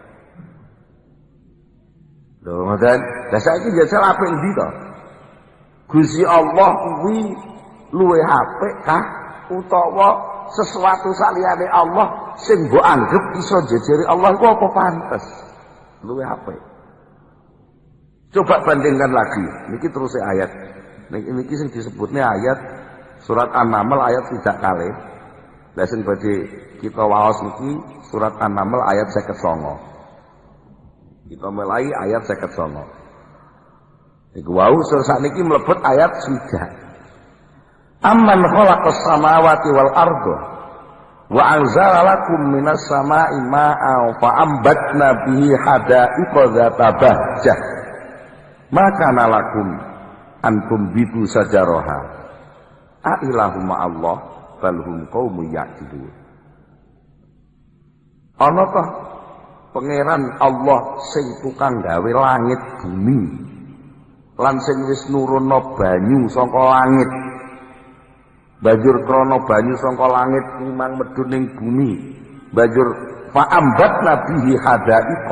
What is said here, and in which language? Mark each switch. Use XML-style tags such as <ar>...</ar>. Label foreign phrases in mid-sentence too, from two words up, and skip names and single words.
<jv>lho ngoten lah saiki jajal apik endi to Gusti Allah kuwi luwih apik kah utawa sesuatu saliyane Allah sing mbok anggap iso jejeri Allah iku apa pantes luwih apik coba</jv> <id>bandingkan lagi</id> <jv>niki terus ayat niki sing disebutnya ayat Surat An-Naml ayat 3 kali. Lah sing badhe kita waos iki surat An-Naml ayat 59. Kita mulai ayat 59. Iku wau sakniki mlebet ayat 3.</jv> <ar>أمن خلق السماوات والأرض وأنزل لكم من السماء ماء فأنبتنا به حدائق ذات بهجة ما كان لكم أن تنبتوا شجرها أإله مع الله بل هم قوم يعدلون.</ar> <jv>Ana ta pangeran Allah sing tukang gawe langit bumi lan sing wis nurunna banyu saka langit. Banjur krana banyu saka langit memang medhun ning bumi. Banjur</jv> <ar>فأنبتنا به حدائق.</ar>